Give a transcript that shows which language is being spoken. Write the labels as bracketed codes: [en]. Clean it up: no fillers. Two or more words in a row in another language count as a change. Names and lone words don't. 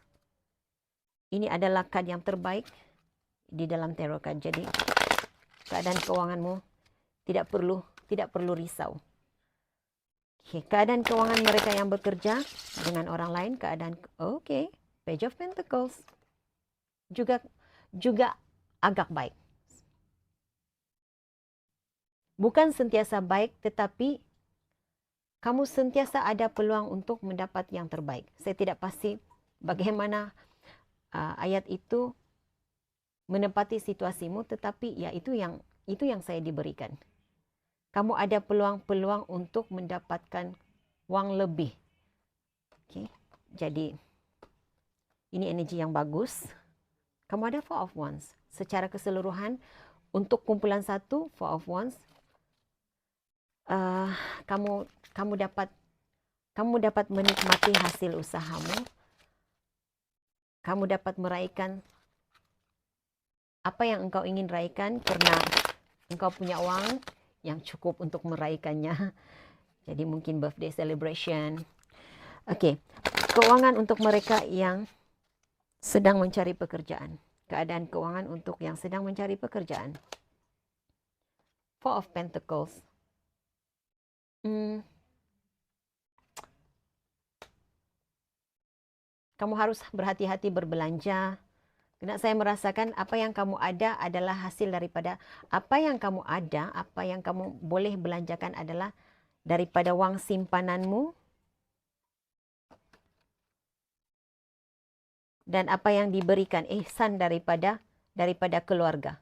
[ms] Ini adalah card yang terbaik di dalam [en] tarot card. [ms] Jadi, keadaan keuanganmu tidak perlu risau. Okay. Keadaan keuangan mereka yang bekerja dengan orang lain, Page of Pentacles juga agak baik. Bukan sentiasa baik, tetapi kamu sentiasa ada peluang untuk mendapat yang terbaik. Saya tidak pasti bagaimana ayat itu menepati situasimu, tetapi ya itu yang saya diberikan. Kamu ada peluang-peluang untuk mendapatkan wang lebih. Okay. Jadi, ini energi yang bagus. Kamu ada Four of Wands. Secara keseluruhan, untuk kumpulan 1, Four of Wands, kamu dapat menikmati hasil usahamu. Kamu dapat meraihkan apa yang engkau ingin raihkan karena engkau punya uang yang cukup untuk meraihkannya. Jadi mungkin [en] birthday celebration. [ms] Okey, keuangan untuk mereka yang sedang mencari pekerjaan. Keadaan keuangan untuk yang sedang mencari pekerjaan. Four of Pentacles. Kamu harus berhati-hati berbelanja. Karena saya merasakan apa yang kamu ada adalah hasil daripada apa yang kamu ada, apa yang kamu boleh belanjakan adalah daripada wang simpananmu dan apa yang diberikan ihsan daripada keluarga.